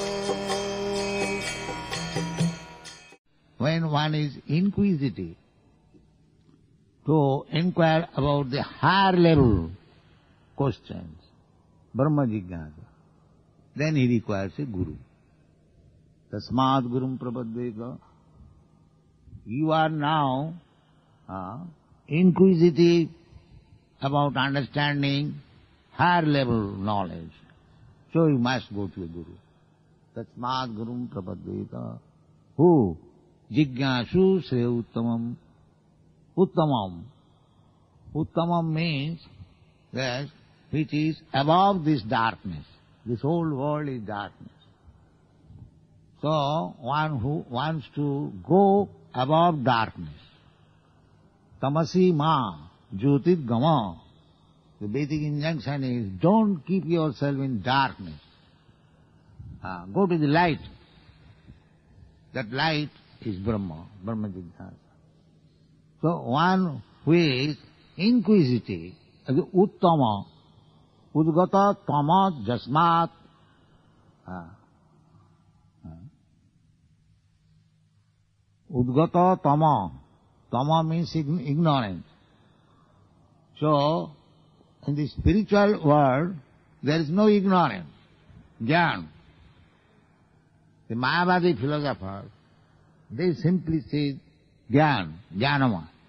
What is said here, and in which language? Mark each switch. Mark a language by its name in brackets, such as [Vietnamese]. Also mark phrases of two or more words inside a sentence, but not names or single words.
[English] When one is inquisitive to inquire about the higher level questions, [Sanskrit] ब्रह्म जिज्ञासा, [English] then he requires a guru. [Sanskrit] तस्माद् गुरुं प्रपद्येत. [English] You are now inquisitive about understanding higher level knowledge, so you must go to a guru. [Sanskrit] तस्माद् गुरुं प्रपद्येत. Who? जिज्ञासुः श्रेय उत्तमम्. Uttamam. [English] Uttamam means that which is above this darkness. This whole world is darkness. So one who wants to go above darkness. [Sanskrit] तमसो मा ज्योतिर्गमय. [English] The basic injunction is don't keep yourself in darkness. Go to the light. That light is [Sanskrit] ब्रह्म, ब्रह्म जिज्ञासा. [English] So one who is inquisitive, uttama, [Sanskrit] उद्गत तमः यस्मात्, उद्गत तमः, तमः [English] means ignorance. So in the spiritual world there is no ignorance, jnana. The Mayavadi philosophers, they simply say [Sanskrit] ज्ञान, ज्ञानम्.